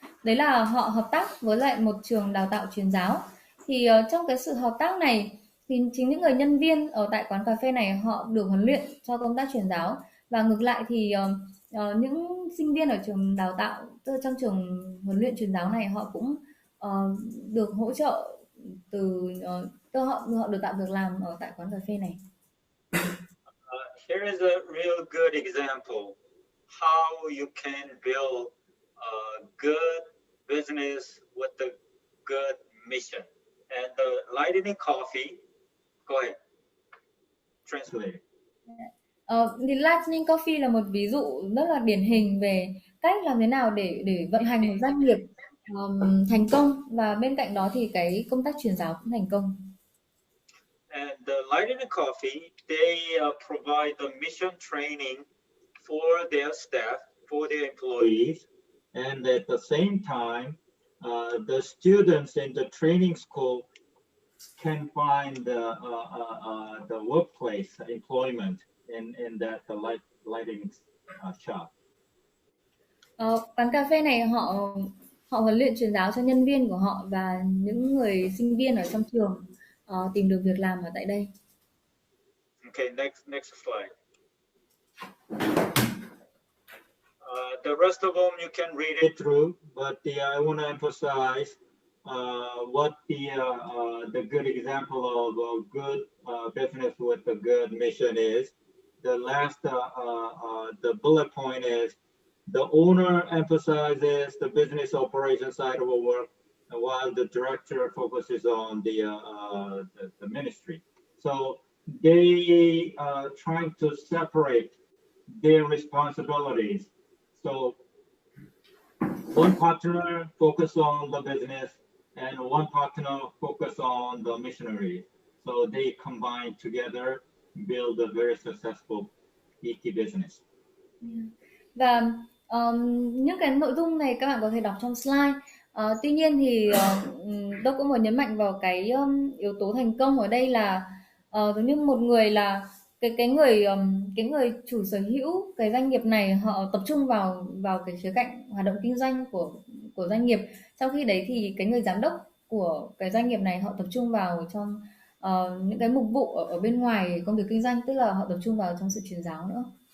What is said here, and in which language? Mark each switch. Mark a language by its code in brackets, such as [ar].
[vi] Đấy là họ hợp tác với lại một trường đào tạo truyền giáo. Thì trong cái sự hợp tác này thì chính những người nhân viên ở tại quán cà phê này họ được huấn luyện cho công tác truyền giáo, và ngược lại thì những sinh viên ở trường đào tạo, trong trường huấn luyện truyền giáo này, họ cũng được hỗ trợ từ họ được tạo việc làm ở tại quán cà phê này. [en] Here is a real good example how you can build a good business with a good mission. And the Lightning Coffee, go ahead, translate it. [vi] Thì Lightning Coffee là một ví dụ rất là điển hình về cách làm thế nào để vận hành một doanh nghiệp thành công, và bên cạnh đó thì cái công tác truyền giáo cũng thành công. [en] And the Lightning Coffee, they provide the mission training for their staff, for their employees, and at the same time, the students in the training school can find the workplace employment in that lighting shop. [vi] Quán cà phê này họ huấn luyện truyền giáo cho nhân viên của họ, và những người sinh viên ở trong trường tìm được việc làm ở tại đây. [en] Okay, next slide. The rest of them you can read it through, but I want to emphasize what the good example of a good business with a good mission is. The last the bullet point is the owner emphasizes the business operation side of the work, while the director focuses on the ministry. So they are trying to separate their responsibilities. So one partner focus on the business, and one partner focus on the missionary. So they combine together, build a very successful ET business. [vi] Và những cái nội dung này các bạn có thể đọc trong slide. Tuy nhiên thì tôi cũng muốn nhấn mạnh vào cái yếu tố thành công ở đây là giống như một người là cái người chủ sở hữu cái doanh nghiệp này, họ tập trung vào cái khía cạnh hoạt động kinh doanh của doanh nghiệp, trong khi đấy thì cái người giám đốc của cái doanh nghiệp này họ tập trung vào trong những cái mục vụ ở bên ngoài công việc kinh doanh, tức là họ tập trung vào trong sự truyền giáo nữa.